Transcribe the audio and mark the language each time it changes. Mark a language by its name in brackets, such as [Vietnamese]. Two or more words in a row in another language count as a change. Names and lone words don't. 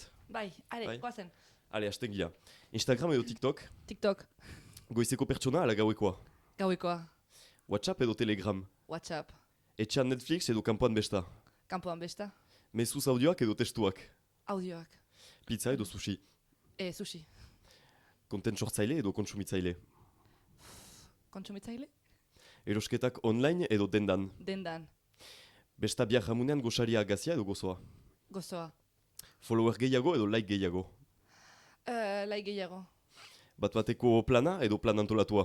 [Basque] Bai, goazen. Ale, hasten gira. Instagram edo TikTok? TikTok. Goizeko pertsona ala gauekoa? Gauekoa. WhatsApp edo Telegram? WhatsApp. Etxean Netflix edo kanpoan besta? Kanpoan besta. Mezuz audioak edo testuak? Audioak. Pizza edo sushi? Sushi. Content sortzaile edo kontsumitzaile? Kontsumitzaile? Erosketak online edo dendan? Dendan. Besta biak jamunean goxaria agazia edo gozoa? Gozoa. Follower gehiago edo like gehiago? Like gehiago. Bateko plana edo plan antolatua?